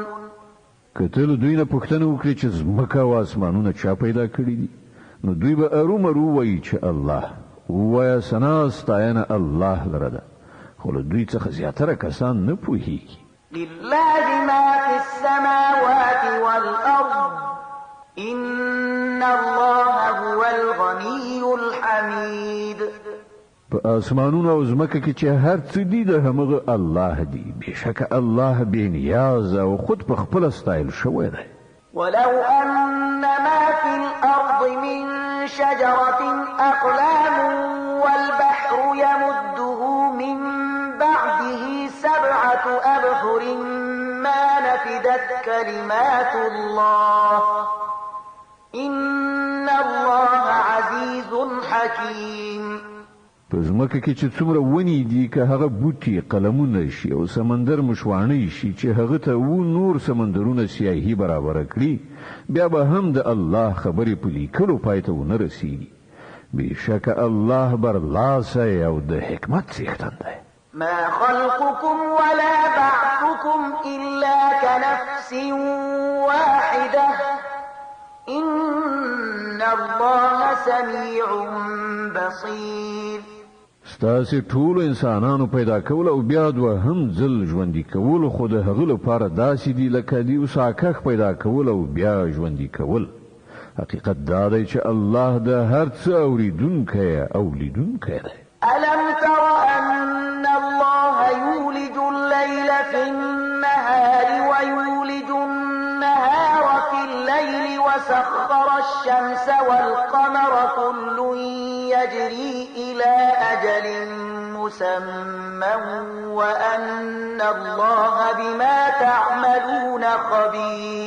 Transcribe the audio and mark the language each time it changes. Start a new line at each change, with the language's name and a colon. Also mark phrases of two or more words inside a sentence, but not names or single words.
Pashto: کتل دوی نه پوښتنه وکړي چې ځمکه او اسمانونه چا پیدا کړي دي، نو دوی به ارومرو وایي چې الله. ووایه ثنا ستاینه الله لره ده، خو له دوی څخه زیاتره کسان نه پوهیږي.
Arabic: لله ما في السماوات والأرض إن الله هو الغني الحميد.
Pashto: په اسمانونو او ځمکه کې چې هر څه دي د همغه الله دی، بشک الله بې نیاز او خود په خپل ستایل شوی دی.
Arabic: ولو أن ما في الأرض من شجرة أقلام والبحر يمده من بعده 7 أبحر ما نفدت كلمات الله إن الله عزيز حكيم.
Pashto: په ځمکه کې چې څومره ونې دي، که هغه بوټي قلمونه شي او سمندر مشواڼۍ شي چې هغه ته و نور سمندرونه سیاهي برابره کړي، بیا به هم د الله خبرې په لیکلو پای ته ونه رسیږي. بېشکه الله برلاسی او د حکمت څښتن دی.
Arabic: ما خلقكم ولا بعثكم إلا كنفس واحدة إن الله سميع بصير.
Pashto: ستاسې ټولو انسانانو پیدا کول او بیا دوهم ځل ژوندي کول خو د هغه لپاره داسې دي لکه د یو ساکښ پیدا کول او بیا ژوندي کول. حقیقت دا دی چې الله د هر څه اوریدونکی او لیدونکی دی.
Arabic: ألم تر أن الله يولج الليل في النهار ويولج النهار في الليل وسخر الشمس والقمر كل يجري إلى أجل مسمى وأن الله بما تعملون خبير.